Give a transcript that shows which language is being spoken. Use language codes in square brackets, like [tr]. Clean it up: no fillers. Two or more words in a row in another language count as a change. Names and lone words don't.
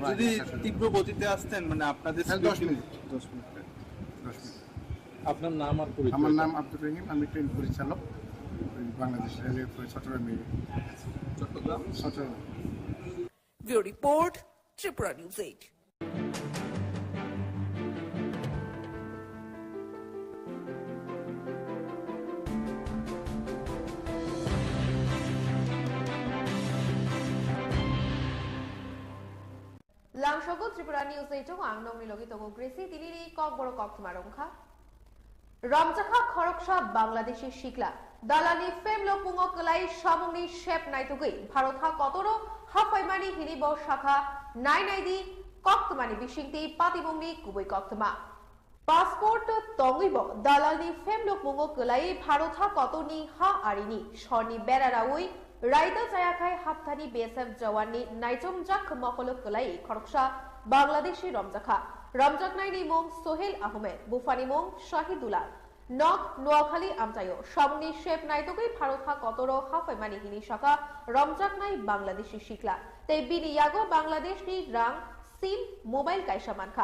[bn] যদি তীব্র গতিতে আসতেন মানে আপনাদের 10 মিনিট। আপনার নাম আর পরিচয়? আমার নাম আব্দুর রহিম, আমি ট্রেন পরিচালক, বাংলাদেশ রেলওয়ে চট্টগ্রামে। ব্যুরো রিপোর্ট, ত্রিপুরা নিউজ 8। [trp] Langshogo Tripura News 8 Angnong Nilogito Gracie Tinini Kok Boro Kok Tumarongkha Ramjakha Khoroksa Bangladeshi Shikla Dalani Femlo Pungo Kalai Shamungni Shep Naitugui Bharotha Kotoro Hafaimani Hinibo Shakha Nainaidi Kok Tumani Bishingti Patibungni Kubui Kok Tuma Passport Tongibo Dalani Femlo Pungo Kalai Bharotha Kotoni Ha Arini Shorni Beraraui রাইদা জায়াখাই হাফথানি বিএসএফ জওয়াননি নাইজমজাক মহলক কলাই খরকসা বাংলাদেশি রমজাক নাইনি মং সোহেল আহমেদ বুফানি মং শাহিদুল্লাহ নক নোয়াখালী আমতায়ো সামনি শেপ নাইতগৈ ভারতহা কতর হাফাইমানি হিনি শাখা রমজাক নাই বাংলাদেশি শিকলা তাই বিনি ইয়াগো বাংলাদেশনি রাং সিম মোবাইল কাইসা মানখা